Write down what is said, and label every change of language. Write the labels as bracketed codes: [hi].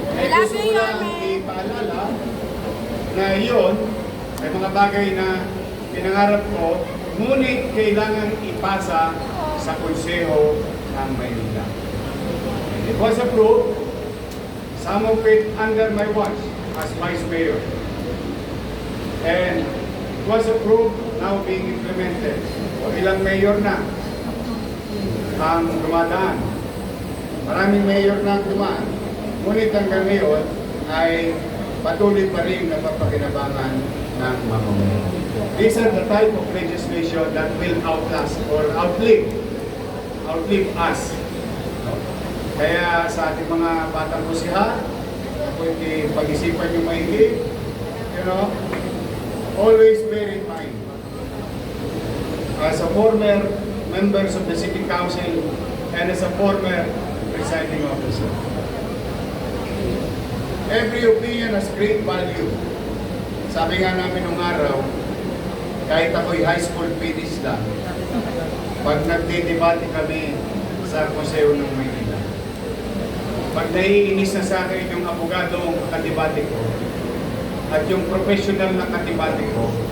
[tl] Gusto ko lang ipaalala na iyon ay mga bagay na pinangarap ko, ngunit kailangan ipasa sa Konseho ng Maynila. [en] It was approved, some of it under my watch as Vice Mayor. And it was approved, now being implemented. [tl] O ilang mayor na ang dumadaan. Maraming mayor na ang dumaan. Ngunit hanggang ngayon ay patuloy pa rin napapakinabangan ng mamamayan. [en] These are the type of legislation that will outlast or outlive us. [tl] Kaya sa ating mga batang kusiha, pwede pag-isipan yung maigi, [en] always bear in mind, as a former members of the City Council and as a former presiding officer, every opinion has great value. [tl] Sabi nga namin nung araw, kahit ako'y high school PDs lang, pag nagdidebate kami sa Konseho ng Maynila, pag naiinis na sa akin yung abogadong kadebate ko at yung professional na kadebate ko,